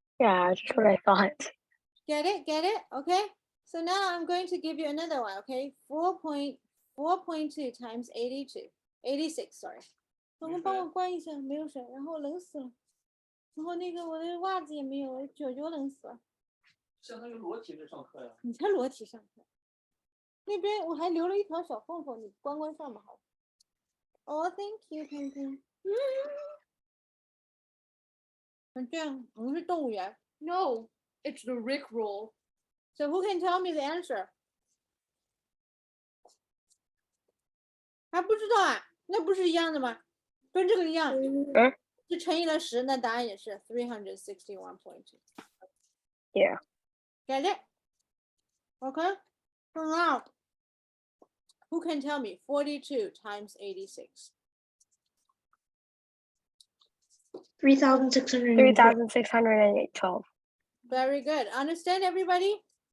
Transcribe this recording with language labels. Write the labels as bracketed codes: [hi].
[en] Yeah, that's what I thought. Get it? Get it? Okay. So now I'm going to give you another one, okay? 4.2 times 86, sorry. [zh] 我们帮我关一下，没有水，然后冷死了。然后那个我的袜子也没有，脚冷死了。相当于裸体在上课呀。你才裸体上课。那边我还留了一条小缝缝，你关上吧，好。 Oh, thank you, 看看。这样，我们是动物园。 [en] No, it's the Rick roll. So who can tell me the answer? [zh] 还不知道啊？那不是一样的吗？跟这个一样，是乘以了10，那答案也是 361.2. [en] Yeah. Get it? Okay. So now, who can tell me 42 times 86? 3,612. 3,612. Very good. Understand, everybody?